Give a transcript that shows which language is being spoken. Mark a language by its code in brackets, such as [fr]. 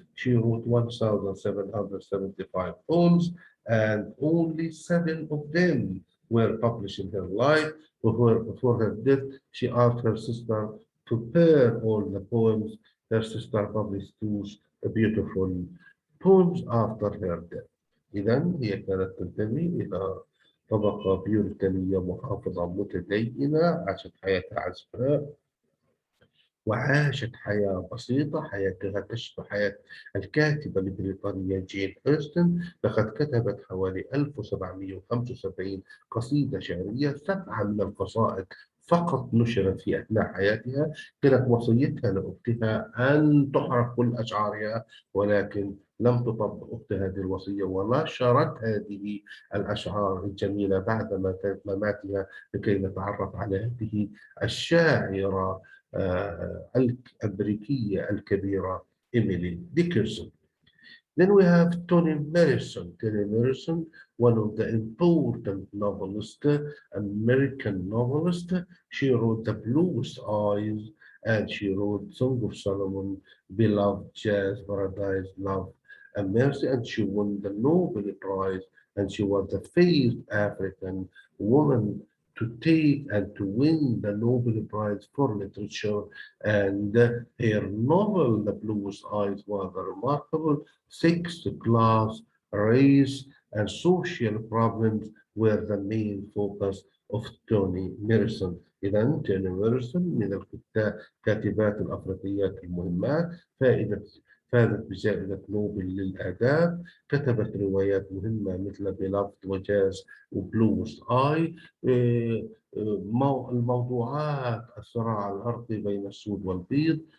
[en] She wrote 1,775 poems, and only 7 of them were published in her life. Before her death, she asked her sister to pair all the poems. Her sister published two beautiful poems after her death. [ar] إذا هي كانت تنتمي إلى طبقة بيوريتانية محافظة متدينة، عاشت حياتها عزباء وعاشت حياة بسيطة، حياتها تشبه حياة الكاتبة البريطانية جين أوستن. لقد كتبت حوالي 1775 قصيدة شعرية، 7 من القصائد فقط نشرت في أثناء حياتها. كانت وصيتها لأختها أن تحرق كل أشعارها، ولكن لم تطبق أخت هذه الوصية ونشرت هذه الأشعار الجميلة بعد مماتها لكي نتعرف على هذه الشاعرة الأمريكية الكبيرة إيميلي ديكنسون. [en] Then we have Toni Morrison. Toni Morrison, one of the important novelists, American novelist. She wrote The Bluest Eyes, and she wrote Song of Solomon, Beloved, Jazz, Paradise, Love, and Mercy, and she won the Nobel Prize, and she was the first African woman to take and to win the Nobel Prize for Literature. And her novel, The Bluest Eyes, was remarkable. Sex, class, race, and social problems were the main focus of Toni Morrison. [ar] إذا توني ميرسون من الكاتبات الأفريقيات المهمات، فازت بجائزة نوبل للآداب. كتبت روايات مهمة مثل بيلافد وجاز وبلوز آي. الموضوعات الصراع الأرضي بين السود والبيض.